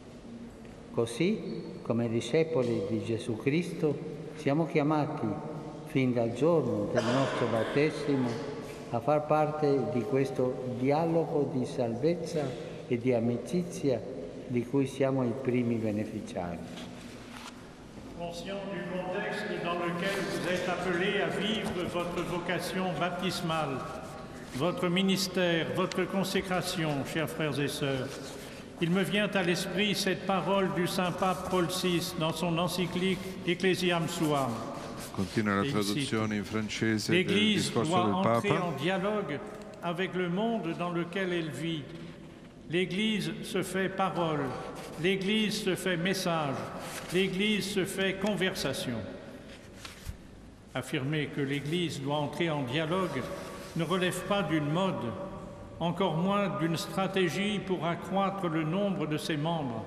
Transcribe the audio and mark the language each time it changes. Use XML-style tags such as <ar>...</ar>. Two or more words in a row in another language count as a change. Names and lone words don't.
<it>Così, come discepoli di Gesù Cristo, siamo chiamati fin dal giorno del nostro battesimo a far parte di questo dialogo di salvezza e di amicizia di cui siamo i primi beneficiari.</it> <fr>Conscient du contexte dans lequel vous êtes appelés à vivre votre vocation baptismale, votre ministère, votre consécration, chers frères et sœurs, il me vient à l'esprit cette parole du Saint-Pape Paul VI dans son encyclique Ecclesiam Suam.</fr> <it>Continua la traduzione in francese del</it> <fr>L'Église</fr> <it>discorso</it> <fr>doit</fr> <it>del</it> <fr>entrer</fr> <it>Papa.</it> <fr>en dialogue avec le monde dans lequel elle vit. L'Église se fait parole, l'Église se fait message, l'Église se fait conversation. Affirmer que l'Église doit entrer en dialogue ne relève pas d'une mode, encore moins d'une stratégie pour accroître le nombre de ses membres.</fr>